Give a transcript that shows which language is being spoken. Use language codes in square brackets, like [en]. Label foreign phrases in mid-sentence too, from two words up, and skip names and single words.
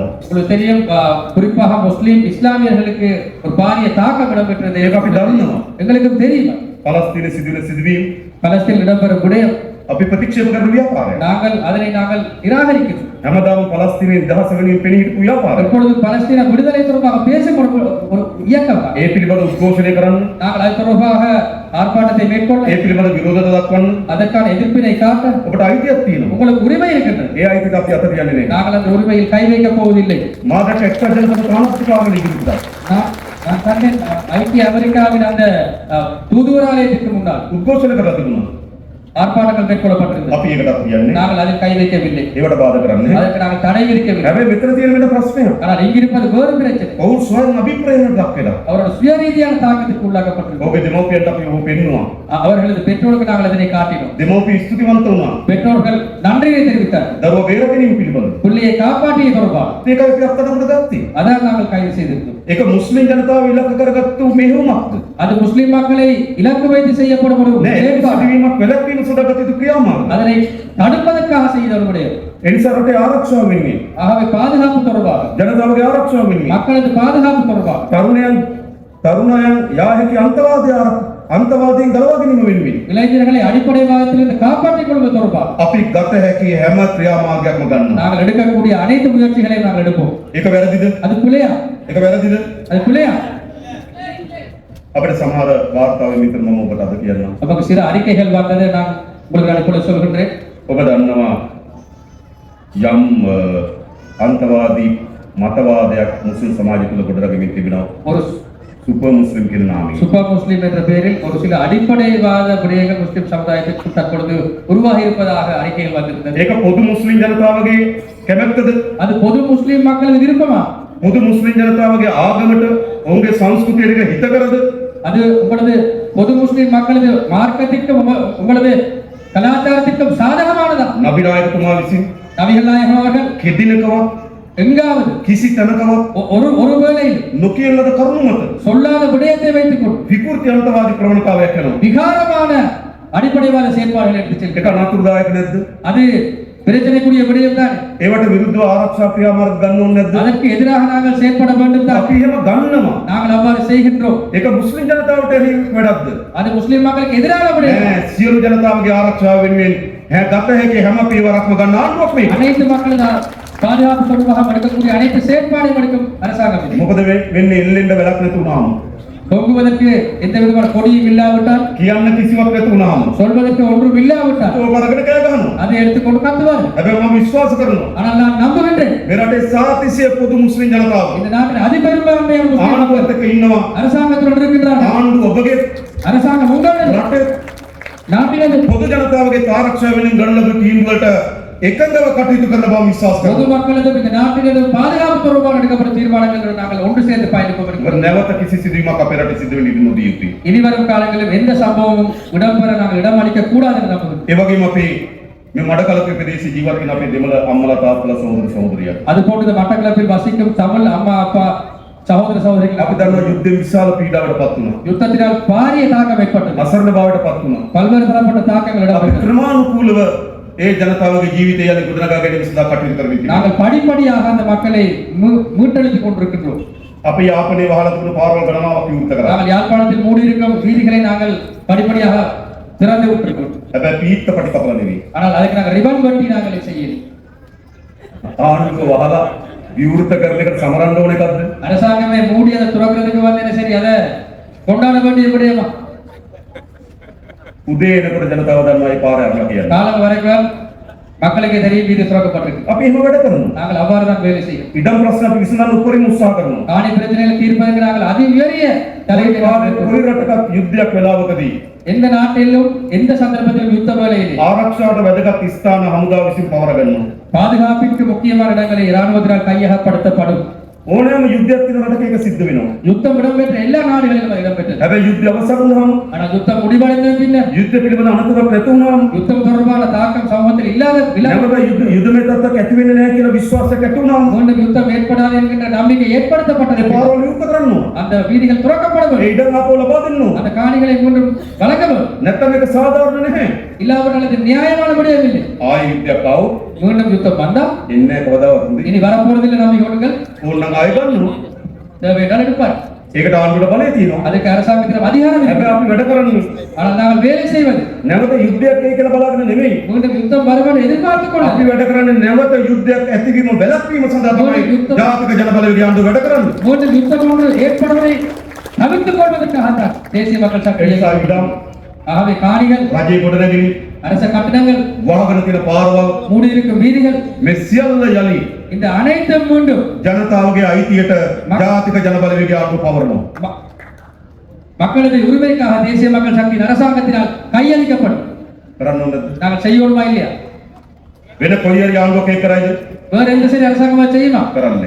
[ta] உங்களுக்கு தெரியும் குறிப்பாக முஸ்லிம் இஸ்லாமியர்களுக்கு ஒரு பாரிய தாக்கம் இடம்பெற்றது. [si] ඒක අපි දන්නවා. [ta] எங்களுக்கு தெரியும் [si] පලස්තීනයේ සිදුවෙන සිදුවීම් [ta] பலஸ்தீனில் இடம்பெறும் விடயம் [si] අපි ප්‍රතික්ෂේප කරන ව්‍යාපාරයක්. [ta] நாங்கள் நிராகரிக்கிறோம். [si] හැමදාම පලස්තීනයේ නිදහස වෙනුවෙන් පෙනී හිටපු ව්‍යාපාරයක්. [ta] எப்பொழுது பலஸ்தீன விடுதலை தொடர்பாக பேசப்படும் ஒரு இயக்கம் தான். [si] ඒ පිළිබඳව උද්ඝෝෂණය කරන්න, [ta] நாங்கள் அது தொடர்பாக ஆர்ப்பாட்டத்தை மேற்கொள்ள, [si] ඒ පිළිබඳව විරෝධතා දක්වන්න [ta] அதற்கான எதிர்ப்பினை காட்ட [si] ඔබට අයිතියක් තියෙනවා. [ta] உங்களுக்கு உரிமை இருக்கின்றது. [si] ඒ අයිතියට අපි අත තියන්නේ නැහැ. [ta] நாங்கள் அந்த உரிமையில் கை வைக்க போவதில்லை. [si] මාදක එක්සත් ජනපද ප්‍රාණපතිකාවල ඉදිරිපත්. [ta] நான் கண்டேன் ஐக்கிய அமெரிக்காவின் அந்த தூதுவராலயத்திற்கு முன்னால் [si] උද්ඝෝෂණය කරලා තිබුණා. [ta] ஆர்ப்பாட்டங்கள் மேற்கொள்ளப்பட்டிருந்தது. [si] අපි ඒකට අපි කියන්නේ [ta] நாங்கள் அதில் கை வைக்கவில்லை. [si] ඒවට බාධා කරන්නේ. [ta] அதற்கு நாங்கள் தடை விதிக்கவில்லை. [si] හැබැයි මෙතන තියෙන වෙන ප්‍රශ්නයක්. [ta] ஆனால் இங்கிருப்பது வேறு பிரச்சனை. [si] ඔවුන් ස්වයං අභිප්‍රේරණයට ලක් වෙලා. [ta] அவரோட சுயரீதியான தாக்கத்துக்கு உள்ளாக்கப்பட்டிருக்கிறது. [si] ඔබේ දෙමෝපියන්ට අපි ඔහු පෙන්නුවා. [ta] அவர்களது பெற்றோருக்கு நாங்கள் இதனை காட்டினோம். [si] දෙමෝපිය ස්තුතිවන්ත වුණා. [ta] பெற்றோர்கள் நன்றியை தெரிவித்தார். [si] දරුවා බේර ගැනීම පිළිබඳව. [ta] பிள்ளையை காப்பாற்றிய தொடர்பாக [si] ඒකයි අපි අත්අඩංගුවට ගත්තේ. [ta] அதான் நாங்கள் கைது செய்திருந்தோம். [si] ඒක මුස්ලිම් ජනතාව ඉලක්ක කරගත්තු මෙහෙයුමක්ද? [ta] அது முஸ்லிம் மக்களை இலக்கு வைத்து செய்யப்படும் ஒரு [si] නෑ ඒක [ta] செயற்பாடு. [si] සිදුවීමක් වැළැක්වීම සඳහා ගත යුතු ක්‍රියාමාර්ග. [ta] அதனை தடுப்பதற்காக செய்தவர்களுடைய [si] ඒ නිසා රටේ ආරක්ෂාව වෙනුවෙන් [ta] ஆகவே பாதுகாப்பு தொடர்பாக [si] ජනතාවගේ ආරක්ෂාව වෙනුවෙන් [ta] மக்களது பாதுகாப்பு தொடர்பாக [si] තරුණයන් යා හැකි අන්තවාදීන් ගලවා ගැනීම වෙනුවෙන් [ta] இளைஞர்களை அடிப்படைவாதத்திலிருந்து காப்பாற்றிக் கொள்வது தொடர்பாக [si] අපි ගත හැකි හැම ක්‍රියාමාර්ගයක්ම ගන්නවා. [ta] நாங்கள் எடுக்கக்கூடிய அனைத்து முயற்சிகளையும் நாங்கள் எடுப்போம். [si] ඒක වැරදිද? [ta] அது பிள்ளையா? [si] ඒක වැරදිද? [ta] அது பிள்ளையா? [si] අපිට සමහර වාර්තාවෙන් විතර මම ඔබට අද කියන්නම්. [ta] நமக்கு சில அறிக்கைகள் வந்தது நான் உங்களுக்கு அனுப்ப சொல்கின்றேன். [si] ඔබ දන්නවා යම් අන්තවාදී මතවාදයක් මුස්ලිම් සමාජය තුළ ගොඩනගමින් තිබෙනවා. [ta] ஒரு [si] සුපර් මුස්ලිම් කියන නාමයෙන්. [ta] சூப்பர் முஸ்லிம் என்ற பெயரில் ஒரு சில அடிப்படைவாத விடயங்கள் முஸ்லிம் சமுதாயத்திற்கு தற்பொழுது உருவாகி இருப்பதாக அறிக்கைகள் வந்திருந்தது. [si] ඒක පොදු මුස්ලිම් ජනතාවගේ කැමැත්තද? [ta] அது பொது முஸ்லிம் மக்களது விருப்பமா? [si] පොදු මුස්ලිම් ජනතාවගේ ආගමට ඔවුන්ගේ සංස්කෘතියට හිත කරද? [ta] அது உங்களது பொது முஸ்லிம் மக்களது மார்க்கத்திற்கும் உங்களது கலாச்சாரத்திற்கும் சாதகமானதா? [si] නබි නායකතුමා විසින් [ta] நபிகள் நாயகம் அவர்கள் [si] කෙදිනකවත් [ta] எங்காவது [si] කිසි තැනකවත් [ta] ஒரு வேளையில் [si] නොකියන ලද කරුණු මත [ta] சொல்லாத விடயத்தை வைத்துக் கொண்டு [si] විකෘති අන්තවාදී ප්‍රවණතාවයක් කරනවා. [ta] விகாரமான அடிப்படைவாத செயற்பாடுகளை எடுத்துச் செல்கிறது. [si] ඒක අනතුරුදායක නැද්ද? [ta] அது பிரச்சனைக்குரிய விடயம் தான். [si] ඒවට විරුද්ධව ආරක්ෂා ක්‍රියාමාර්ග ගන්න ඕනේ නැද්ද? [ta] அதற்கு எதிராக நாங்கள் செயற்பட வேண்டும் தான். [si] අපි එහෙම ගන්නවා. [ta] நாங்கள் அவ்வாறு செய்கின்றோம். [si] ඒක මුස්ලිම් ජනතාවට එහි වැඩක්ද? [ta] அது முஸ்லிம் மக்களுக்கு எதிரான விடயம். [si] නෑ සියලු ජනතාවගේ ආරක්ෂාව වෙනුවෙන් ගත හැකි හැම පියවරක්ම ගන්න ආණ්ඩුවක් මේ. [ta] அனைத்து மக்களது பாதுகாப்பு தொடர்பாக எடுக்கக்கூடிய அனைத்து செயற்பாடுகளும் எடுக்கும் அரசாங்கம் இது. [si] මොකද වෙන්නේ එල්ලෙන්න වෙලක් නැති වුණාම [ta] தொங்குவதற்கு எந்த விதமான கொடியும் இல்லாவிட்டால், [si] කියන්න කිසිවක් නැති වුණාම [ta] சொல்வதற்கு ஒன்றும் இல்லாவிட்டால் [si] ඔය කරගෙන කෑ ගහනවා. [ta] அதை எடுத்துக்கொண்டு கத்துவார். [si] හැබැයි මම විශ්වාස කරනවා [ta] ஆனால் நான் நம்புகின்றேன் [si] මේ රටේ සාතිසිය පොදු මුස්ලිම් ජනතාව [ta] இந்த நாட்டின் அதிபெரும்பான்மையான முஸ்லிம் மக்கள் [si] ආණ්ඩුවත් එක්ක ඉන්නවා. [ta] அரசாங்கத்துடன் இருக்கின்றார்கள். [si] ආණ්ඩුව ඔබගේ [ta] அரசாங்கம் உங்களுடன் [si] රටේ [ta] நாட்டினது [si] පොදු ජනතාවගේ ආරක්ෂාව වෙනුවෙන් ගන්න ලබන තීන්දුවලට එකඟව කටයුතු කරන බව විශ්වාස [ta] பொது [si] කරනවා. [ta] மக்களது இந்த நாட்டினது பாதுகாப்பு தொடர்பாக எடுக்கப்பட்ட தீர்மானங்கள் நாங்கள் ஒன்று சேர்ந்து பயணிப்போம். [si] නැවත කිසි සිදුවීමක් අපේ රටේ සිදු වෙන්න ඉඩ නොදිය යුතුයි. [ta] இனிவரும் காலங்களில் எந்த சம்பவமும் இடம்பெற நாங்கள் இடம் அளிக்க கூடாது என்று நம்புகிறோம். [si] ඒ වගේම අපි මේ මඩකලපේ ප්‍රදේශයේ ජීවත් වෙන අපේ දෙමළ අම්මලා තාත්තලා සහෝදර සහෝදරියන් [ta] அது போன்று மட்டக்களப்பில் வசிக்கும் தமிழ் அம்மா அப்பா சகோதர சகோதரிகள் [si] අපි දන්නවා යුද්ධ විශාල පීඩාවකට පත් වුණා. [ta] யுத்தத்தினால் பாரிய தாக்கம் ஏற்பட்டது. [si] අසරණ බවට පත් වුණා. [ta] பல்வேறு தரப்பட்ட தாக்கங்கள் [si] අපි [ta] இடம்பெற்றன. [si] ක්‍රමානුකූලව ඒ ජනතාවගේ ජීවිතය යන ගොඩනගා ගැනීම සඳහා කටයුතු කරමින් තිබෙනවා. [ta] நாங்கள் படிப்படியாக அந்த மக்களை மீட்டெடுத்துக் கொண்டிருக்கின்றோம். [si] අපි යාපනයේ වහලා තිබුණු පාරවල් ගණනාවක් විවෘත කරා. [ta] நாங்கள் யாழ்ப்பாணத்தில் மூடியிருக்கும் வீதிகளை நாங்கள் படிப்படியாக திறந்து விட்டிருக்கிறோம். [si] හැබැයි පීත්ත පටි කපලා නෙවෙයි. [ta] ஆனால் அதுக்கு நாங்கள் ரிபன் வெட்டி நாங்கள் செய்யல. [si] ආණ්ඩුව වහලා විවෘත කරන එකට සමරන්න ඕන එකක්ද? [ta] அரசாங்கமே மூடி அதை துறக்கிறதுக்கு வந்து சரி அதை கொண்டாட வேண்டிய விடயமா? [si] උදේ එනකොට ජනතාව දන්නවා මේ පාර යනවා කියලා. [ta] காலம் வரைக்கும் மக்களுக்கு தெரியும் வீடு திறக்கப்பட்டிருக்கு. [si] අපි එහෙම වැඩ කරනවා. [ta] நாங்கள் அவ்வாறு தான் வேலை செய்யும். [si] ඉඩම් ප්‍රශ්න අපි විසඳන්න උපරිම උත්සාහ කරනවා. [ta] காணி பிரச்சனைகளை தீர்ப்பதற்கு நாங்கள் அதி உயரிய தலையீட்டை [si] කොයි රටකත් යුද්ධයක් වෙලාවකදී [ta] எந்த நாட்டிலும் எந்த சந்தர்ப்பத்திலும் யுத்த வேலையிலே [si] ආරක්ෂාවට වැදගත් ස්ථාන හමුදාව විසින් පවර ගන්නවා. [ta] பாதுகாப்பிற்கு முக்கியமான இடங்களை இராணுவத்தினால் கையகப்படுத்தப்படும். [si] ඕනෑම යුද්ධයක් තියෙන රටක ඒක සිද්ධ වෙනවා. [ta] யுத்தம் இடம்பெற்ற எல்லா நாடுகளிலும் இடம்பெற்றது. [si] හැබැයි යුද්ධය අවසන් වුණාම [ta] ஆனால் யுத்தம் முடிவடைந்த பின்னர் [si] යුද්ධ පිළිබඳ අනතුරක් නැති වුණාම [ta] யுத்தம் தொடர்பான தாக்கம் சமூகத்தில் இல்லாத [si] නැවත යුද්ධමය තත්ත්වයක් ඇති වෙන්නේ නැහැ කියලා විශ්වාසයක් ඇති වුණාම [ta] மீண்டும் யுத்தம் ஏற்படாது என்கின்ற நம்பிக்கை ஏற்படுத்தப்பட்டது. [si] පාරවල් විවෘත කරනවා. [ta] அந்த வீதிகள் திறக்கப்பட [si] ඒ [ta] வேண்டும். [si] ඉඩම් ආපහු ලබා දෙන්න. [ta] அந்த காணிகளை மீண்டும் வழங்க வேண்டும். [si] නැත්නම් ඒක සාධාරණ නැහැ. [ta] இல்லாவிட்டால் அது நியாயமான முடியவில்லை. [si] ආයි යුද්ධයක් ආවොත් [ta] மீண்டும் யுத்தம் வந்தால் [si] එන්නේ කවදාවත් [ta] இனி வரப்போறதில்லை நம்பிக்கை கொள்ளுங்கள். [si] ඕනනම් ආයි ගන්නවා. [ta] தேவையான எடுப்பார். [si] ඒකට ආණ්ඩුවට බලය තියෙනවා. [ta] அதுக்கு அரசாங்கத்திடம் அதிகாரம் [si] හැබැයි [ta] இருக்கிறது. [si] අපි වැඩ කරන්නේ [ta] ஆனால் நாங்கள் வேலை செய்வது [si] නැවත යුද්ධයක් එයි කියලා බලාගෙන නෙමෙයි. [ta] மீண்டும் யுத்தம் வருவதை எதிர்பார்த்துக் [si] අපි [ta] கொள்ள [si] වැඩ කරන්නේ නැවත යුද්ධයක් ඇතිවීම වැළැක්වීම සඳහා තමයි ජාතික ජනබලවේගය ආණ්ඩුව වැඩ කරන්නේ. [ta] மீண்டும் யுத்தம் ஒன்று ஏற்படுவதை தவிர்த்துக் கொள்வதற்காகத்தான் தேசிய மக்கள் சக்தி [si] ඒ නිසා ඉඩම් [ta] ஆகவே காணிகள் [si] රජයේ ගොඩනැගිලි [ta] அரச கட்டடங்கள் [si] වාහන තියෙන පාරවල් [ta] மூடியிருக்கும் வீதிகள் [si] මේ සියල්ල යලි [ta] இந்த அனைத்தும் மீண்டும் [si] ජනතාවගේ අයිතියට ජාතික ජනබලවේගය ආණ්ඩුව පවරනවා. [ta] ம- மக்களது உரிமைக்காக தேசிய மக்கள் சக்தியின் அரசாங்கத்தினால் கையளிக்கப்படும். [si] කරන්න ඕනද? [ta] நாங்கள் செய்யணுமா இல்லையா? [si] වෙන කොයි හරි ආණ්ඩුවක් ඒක කරයිද? [ta] வேற எந்த சரி அரசாங்கமா செய்யுமா? [si] කරන්නේ.